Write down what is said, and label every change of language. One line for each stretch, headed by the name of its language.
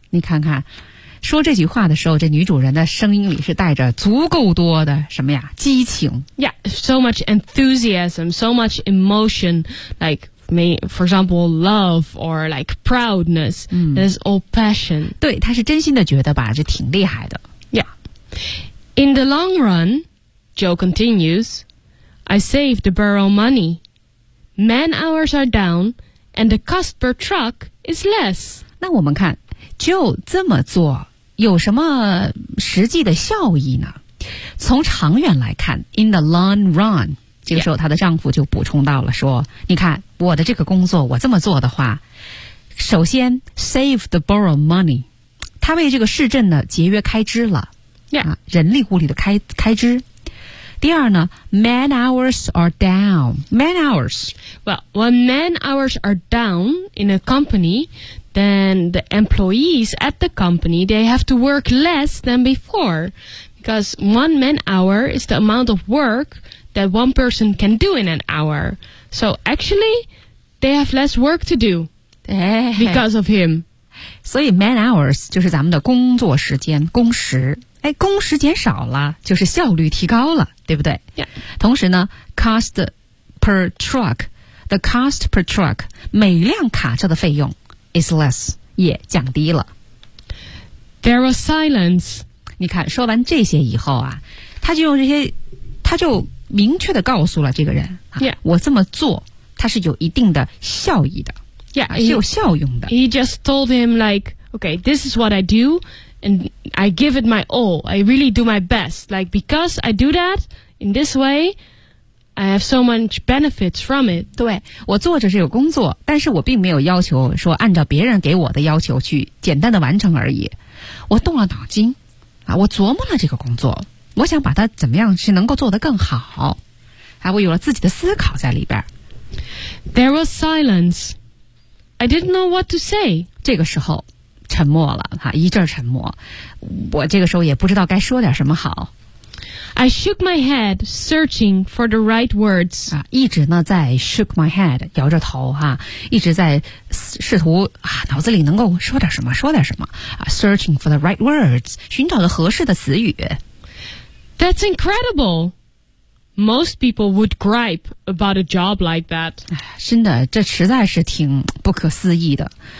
Chinese: 你看看，说这句话的时候，这女主人的声音里是带着足够多的什么呀？激情。
English: Yeah, so much enthusiasm, so much emotion, like, for example, love or like proudness. That's all passion.
Chinese: 对，她是真心的觉得吧，这挺厉害的。 Yeah.
English: In the long run, Joe continues, I save the borough money. Man hours are down,And the cost per truck is less.
Chinese: 那我们看 ,Joe 这么做有什么实际的效益呢？从长远来看 ,
English: in the long run,
Chinese: 这个时候她的丈夫就补充到了说、
English: yeah.
Chinese: 你看我的这个工作我这么做的话，首先
English: save the borough money,
Chinese: 她为这个市镇呢节约开支了、 yeah. 啊、人力物力的开支。第二呢 ,
English: man hours are down. Man hours. Well, when man hours are down in a company, then the employees at the company, they have to work less than before. Because one man hour is the amount of work that one person can do in an hour. So actually, they have less work to do because of him.
Chinese: 所以 man hours 就是咱们的工作时间工时。哎，工时减少了，就是效率提高了，对不对、 yeah. 同时呢
English: cost per truck, the cost per truck,
Chinese: 每辆卡车的费用
English: is less,
Chinese: 也降低了。
English: There was silence.
Chinese: 你看说完这些以后啊，他就用这些，他就明确地告诉了这个人、啊 yeah. 我这么做它是有一定的效益的 yeah, 是有效用的。
English: He just told him like, okay, this is what I do,And I give it my all. I really do my best. Like, because I do that in this way, I have so much benefits from it.
Chinese: 对，我做着这个工作，但是我并没有要求说按照别人给我的要求去简单的完成而已。我动了脑筋，啊，我琢磨了这个工作，我想把它怎么样是能够做得更好。还我有了自己的思考在里边。
English: There was silence. I didn't know what to say.
Chinese: 这个时候沉默了哈，一阵沉默。我这个时候也不知道该说点什么好。
English: I shook my head, searching for the right words.
Chinese: 啊，一直呢在
English: shook my head,
Chinese: 摇着头哈，一直在试图啊，脑子里能够说点什么，说点什么啊 ，
English: searching for the right words,
Chinese: 寻找着合适的词语。
English: That's incredible. Most people would gripe about a job like that.
Chinese: 真的，这实在是挺不可思议的。